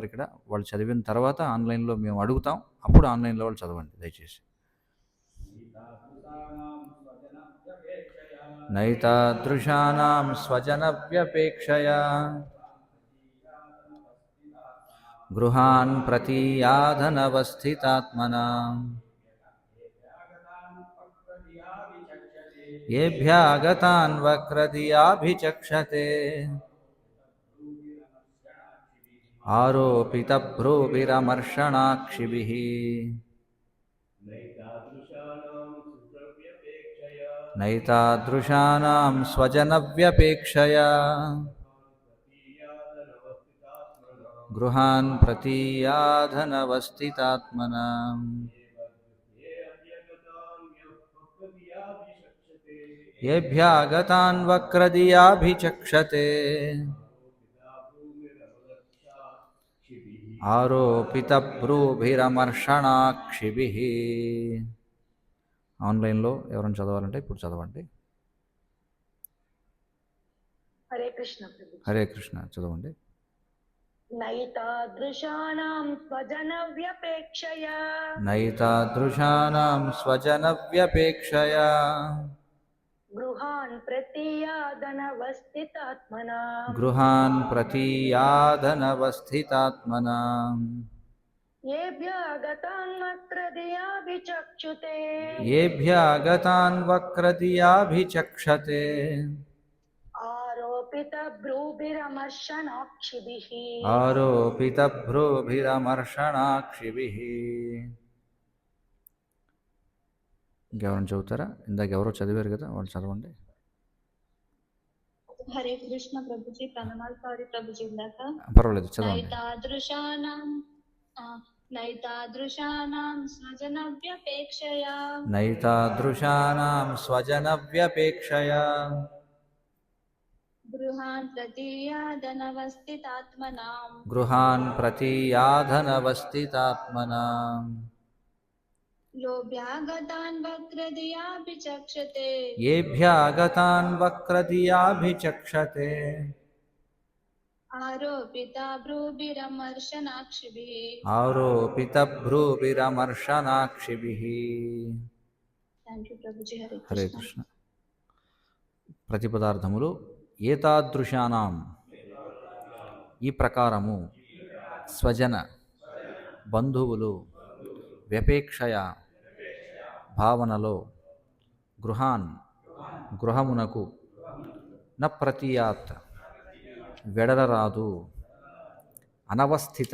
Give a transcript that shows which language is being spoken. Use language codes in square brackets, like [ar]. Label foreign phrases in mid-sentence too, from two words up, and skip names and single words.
[te] ఇక్కడ వాళ్ళు చదివిన తర్వాత ఆన్లైన్లో మేము అడుగుతాం. అప్పుడు ఆన్లైన్లో వాళ్ళు చదవండి దయచేసి. [sa] నైతాదృశానాం స్వజనవ్యపేక్షయా గృహాన్ ప్రతీయాదనवस्थितात्मनाम् येभ्यागतान् वक्रदियाभिचक्षते आरोपितभ्रूभिरमर्षणाक्षिभिः नैतादृशानां स्वजनव्यपेक्षया गृहान् प्रतीयादनवस्थितात्मनाम् येभ्यागतान् वक्रदियाभिचक्षते ఆరోపితభ్రూభిరమర్షణాక్షిభిः. [te] ఆన్లైన్లో ఎవరైనా చదవాలంటే ఇప్పుడు చదవండి. హరే కృష్ణ ప్రభు హరే కృష్ణ చదవండి. [sa] नैतादृशानां स्वजनव्यपेक्षया నైతాదృశానాం స్వజనవ్యపేక్షయా गृहान् प्रतीयादनवस्थितात्मनाम् గృహాన్ ప్రతీయాదనवस्थितात्मनाम् येभ्यागतान् वक्रदियाभिचक्षुते येभ्यागतान् वक्रदियाभिचक्षते आरोपितभ्रूभिरमर्षणाक्षिभिः ఆరోపితభ్రూభిరమర్షణాక్షిభిः. [te] ఇంకెవరైనా చదువుతారా? ఇందాక ఎవరో చదివారు కదా, వాళ్ళు చదవండి. హరే కృష్ణ ప్రభు జీ ప్రణమాల సారీ ప్రభు జీ ఇందాక పర్వాలేదు చదవండి. [sa] नैतादृशानां स्वजनव्यपेक्षया నైతాదృశానాం స్వజనవ్యపేక్షయా गृहान् प्रतीयादनवस्थितात्मनाम् గృహాన్ ప్రతీయాదనवस्थितात्मनाम् लोभ्यागतान् वक्रदियाभिचक्षते येभ्यागतान् वक्रदियाभिचक्षते आरोपिता भ्रूभिरमर्षणाक्षिभिः ఆరోపితభ్రూభిరమర్షణాక్షిభిः. [en] thank you [te] ప్రభు జీ హరే హరే कृष्ण కృష్ణ. ప్రతిపదార్థములు ఏతాదృశానాం ఈ ప్రకారము స్వజన బంధువులు వ్యపేక్షయ భావనలో గృహాన్ గృహమునకు [sa] న ప్రతీయాత్ [te] వెడలరాదు అనవస్థిత